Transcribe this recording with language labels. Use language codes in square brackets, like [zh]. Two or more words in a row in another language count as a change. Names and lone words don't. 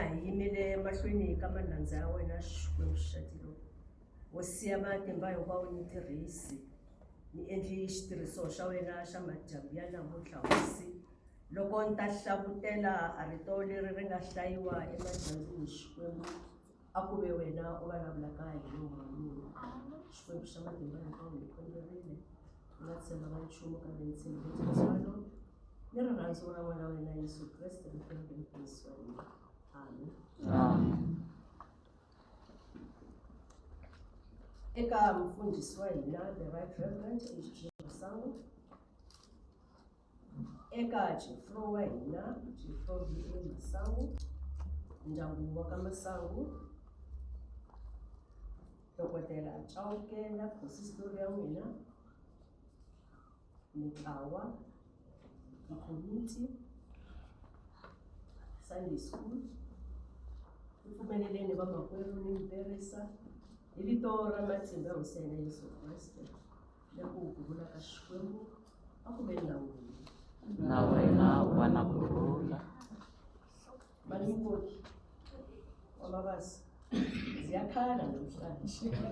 [ts] hi yimile mahlweni ka malandza ya wena Xikwembu xa tilo wo siya matimba hinkwawo ni tirhisi ni endli xitirhiso xa wena xa madyambu ya namuntlha hosi loko ni ta hlavutela a rito leri ri nga hlayiwa emadyambyini Xikwembu a ku ve wena u vulavulaka hi nomu wa mina Xikwembu xa matimba hinkwawo ni khongerile u nga tshembaka nchumu kambe ni tshembile tintswalo ni rirhandzu ra n'wana wa wena Yesu Kreste ri fanele ri tirhisiwa hi mina. Amen. Eka mfundhisi wa hina [en] the right reverend [ts] H.G. Masangu eka Jeffro wa hina Jeffro V.A. Masangu ndyangu wa ka Masangu Dokotela Chauke na consistory ya n'wina mitlawa [en] community Sunday school [ts] pfumeleleni vamakwerhu ni mperisa hi vito ra matimba hosi ya hina Yesu Kreste leku ku vula ka Xikwembu a ku ve na wena wana kurhula malimpoki wa mavasi ziyakhala namhlanje